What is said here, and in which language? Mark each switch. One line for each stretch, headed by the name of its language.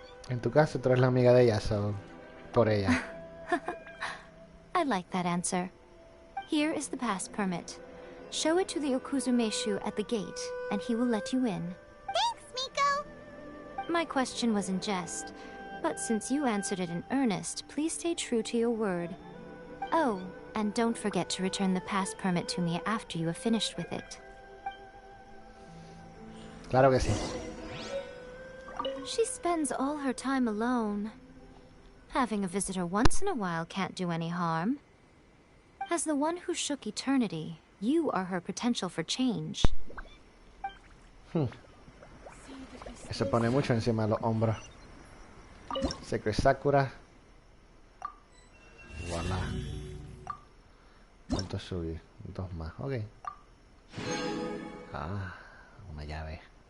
Spanish: En tu caso, tú eres la amiga de ella, so por ella.
English: I like that answer. Here is the pass permit. Show it to the Okuzumeshu at the gate, and he will let you in. Thanks, Miko! My question was in jest, but since you answered it in earnest, please stay true to your word. Oh, and don't forget to return the pass permit to me after you have finished with it.
Spanish: Claro que sí.
English: She spends all her time alone. Having a visitor once in a while can't do any harm. As the one who shook eternity, you are her potential for change.
Spanish: Se pone mucho encima de los hombros.
English: Secret Sakura.
Spanish: Voilà. ¿Cuánto subí? 2 más, ok. Ah, una llave.